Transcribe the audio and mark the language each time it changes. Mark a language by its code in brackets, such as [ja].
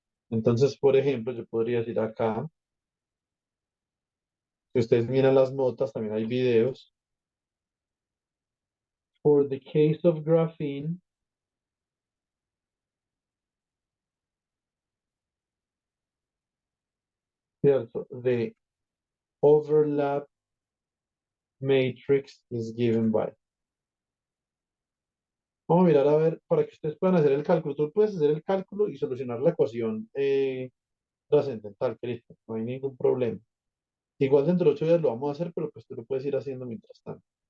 [es] Entonces, por ejemplo, yo podría decir acá, si ustedes miran las notas, también hay videos. [en] For the case of graphene, ¿cierto? The overlap matrix is given by. [es] Vamos a mirar a ver, para que ustedes puedan hacer el cálculo. Tú puedes hacer el cálculo y solucionar la ecuación trascendental, Cristian. No hay ningún problema. Igual dentro de 8 días lo vamos a hacer, pero pues tú lo puedes ir haciendo mientras tanto.